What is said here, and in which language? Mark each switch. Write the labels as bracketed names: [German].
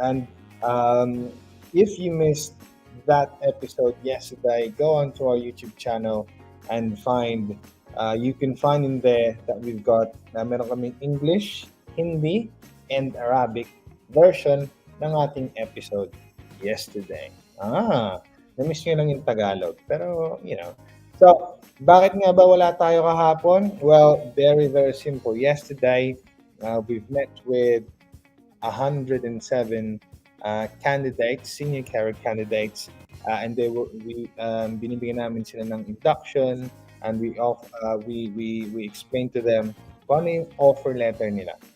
[English] And if you missed that episode yesterday, go onto our YouTube channel and you can find in there that we've got [Filipino] meron kaming [English] English, Hindi, and Arabic [Filipino] version ng ating episode yesterday. Na-miss nyo lang yung Tagalog. Pero, So, bakit nga ba wala tayo kahapon? [English] Well, very, very simple. Yesterday, we've met with 107 candidates, senior career candidates, [Filipino] and binibigyan namin sila ng induction, [English] and we explained to them [Filipino] kung ano yung offer letter nila.